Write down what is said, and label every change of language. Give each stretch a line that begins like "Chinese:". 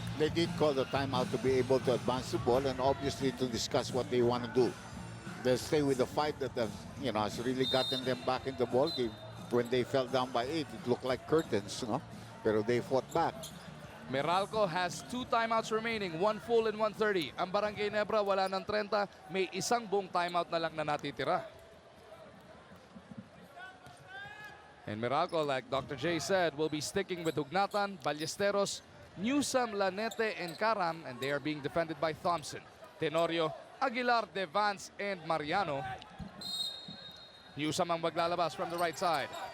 English: They did call the timeout to be able to advance the ball and obviously to discuss what they want to do. They'll stay with the fight that has really gotten them back in the ball game. When they fell down by 8, it looked like curtains, no? Pero they fought back. Meralco has 2 timeouts remaining, 1 full and 1:30.
Filipino: Ang Barangay Ginebra wala ng 30, may isang buong timeout na lang na natitira.
English: And Meralco, like Dr. J said, will be sticking with Hugnatan, Ballesteros, Newsam, Lanete, and Karam, and they are being defended by Thompson, Tenorio, Aguilar, Devance, and Mariano.
Filipino: Newsam ang maglalabas from the right side.